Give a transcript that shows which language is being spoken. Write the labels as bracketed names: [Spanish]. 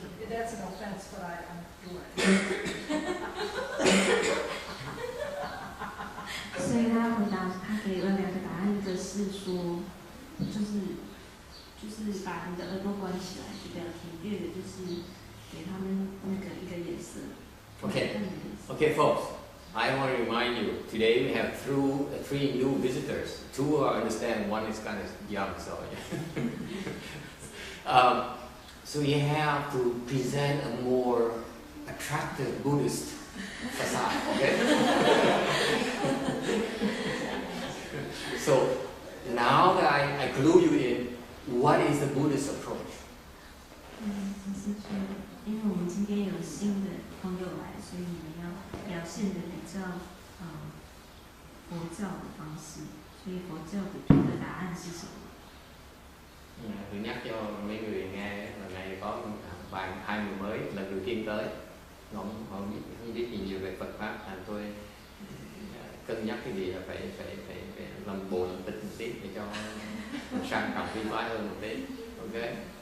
[English] That's an offense, but I'm doing it. [Chinese] 所以他回答，他给了两个答案，一个是说，就是把你的耳朵关起来，就不要听；第二个就是给他们那个一个颜色。 [English] Okay, folks. I want to remind you, today we have three new visitors. Two I understand, one is kind of young, so so you have to present a more attractive Buddhist facade, okay? So now that I clue you in, what is the Buddhist approach? [Chinese] 就是说，因为我们今天有新的朋友来，所以你们要表现的比较佛教的方式，所以佛教的对的答案是什么？ [Vietnamese] Tôi nhắc cho mấy người nghe là này có hai người mới lần đầu tiên tới, họ không biết gì nhiều về Phật pháp, thành tôi cân nhắc cái gì là phải làm bộ làm tịch một tí để cho sang trọng phi phái hơn một tí, ok?